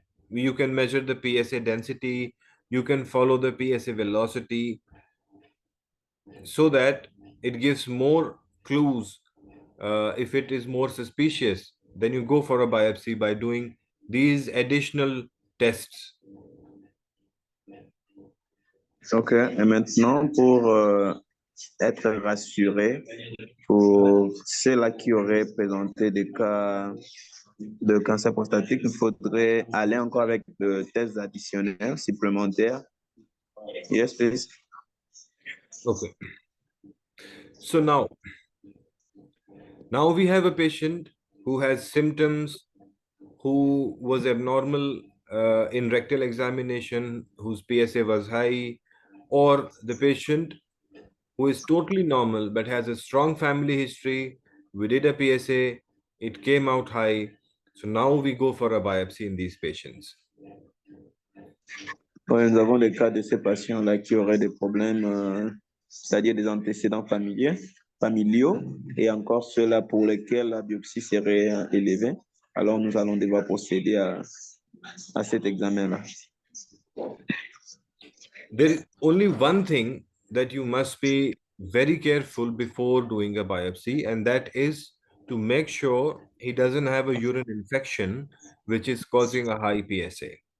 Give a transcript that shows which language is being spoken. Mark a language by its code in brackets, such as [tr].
[en] You can measure the PSA density, you can follow the PSA velocity, so that it gives more clues. If it is more suspicious, then you go for a biopsy by doing these additional tests. [fr] Ok, et maintenant pour être rassuré, pour ceux-là qui auraient présenté des cas de cancer prostatique, il faudrait aller encore avec des tests additionnels, supplémentaires. [en] Yes, please. Okay. So now we have a patient who has symptoms, who was abnormal in rectal examination, whose PSA was high, or the patient who is totally normal but has a strong family history. We did a PSA, it came out high. So now we go for a biopsy in these patients. [fr] Ouais, nous avons des cas de ces patients-là qui auraient des problèmes, c'est-à-dire des antécédents familiaux, et encore ceux-là pour lesquels la biopsie serait élevée. Alors, nous allons devoir procéder à cet examen-là. [en] There is only one thing that you must be very careful before doing a biopsy, and that is to make sure he doesn't have a urine infection which is causing a high PSA.